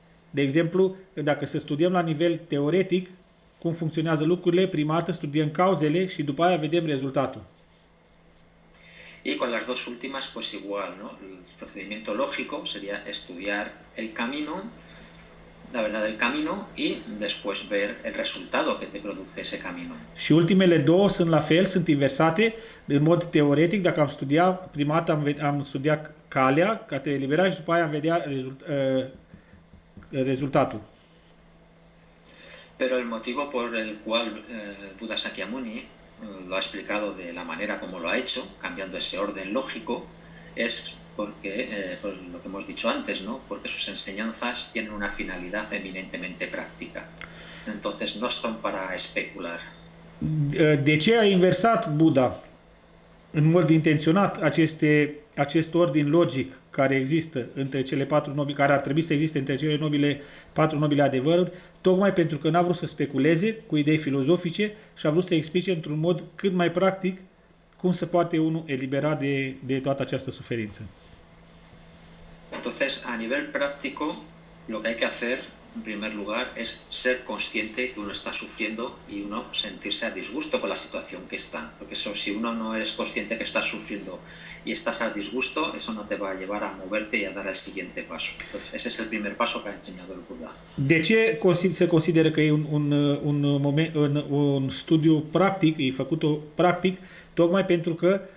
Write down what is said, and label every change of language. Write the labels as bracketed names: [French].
[Romanian] De exemplu, dacă să studiem la nivel teoretic cum funcționează lucrurile, prima dată studiem cauzele și după aia vedem rezultatul. [Spanish] Y con las dos últimas, pues igual, ¿no? El procedimiento lógico sería estudiar el camino, la verdad del camino, y después ver el resultado que te produce ese camino. [Romanian] Și ultimele două sunt la fel, sunt inversate. În mod teoretic, dacă am studiat, prima dată am studiat calea, ca te elibera și după aia am vedea rezultatul. [Spanish] Pero el motivo por el cual Buda Sakyamuni lo ha explicado de la manera como lo ha hecho, cambiando ese orden lógico, es porque, por lo que hemos dicho antes, ¿no? Porque sus enseñanzas tienen una finalidad eminentemente práctica. Entonces no son para especular. [Romanian] De ce a inversat Buddha în mod intenționat acest ordin logic care există între cele patru nobile, care ar trebui să existe între cele patru nobile adevăruri, tocmai pentru că n-a vrut să speculeze cu idei filozofice și a vrut să explice într-un mod cât mai practic cum se poate unul elibera de toată această suferință. [Spanish] Entonces, a nivel práctico, lo que hay que hacer, en primer lugar, es ser consciente que uno está sufriendo y uno sentirse a disgusto con la situación que está. Porque eso, si uno no eres consciente que estás sufriendo y estás a disgusto, eso no te va a llevar a moverte y a dar el siguiente paso. Entonces, ese es el primer paso que ha enseñado el Buda. [Romanian] De ce se consideră că e un studiu practic, e făcut practic, tocmai pentru că